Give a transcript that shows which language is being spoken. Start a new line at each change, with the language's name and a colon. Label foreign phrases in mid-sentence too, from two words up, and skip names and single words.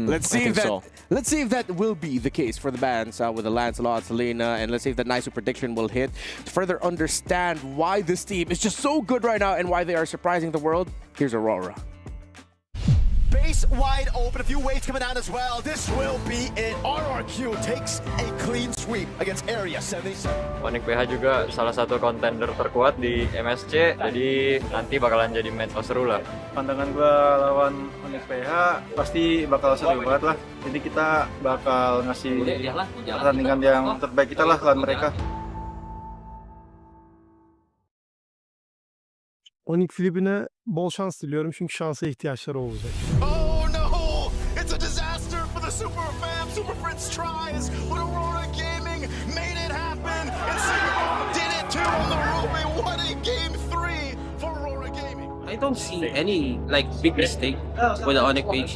English: Let's see if that will be the case for the bans with the Lancelot, Selena, and let's see if that Naisu prediction will hit. To further understand why this team is just so good right now and why they are surprising the world, here's Aurora. Base wide open, a few waves coming down as well. This will be it. RRQ takes a clean sweep against Area 77.
Indonesian: Onik PH juga salah satu contender terkuat di MSC, jadi nanti bakalan jadi match seru lah. Pandangan gua lawan Onik PH pasti bakal seru banget lah. Jadi kita bakal ngasih pertandingan yang terbaik kita lah lawan mereka.
Turkish: Onik Philippines bol şans diliyorum çünkü şansa ihtiyaçları olacak.
English: Oh no! It's a disaster for the Super Fam. Super Fritz tries, but Aurora Gaming made it happen. And Singapore did it too on the Ruby. What a game 3 for Aurora Gaming. I don't see any big mistake with the Onik page.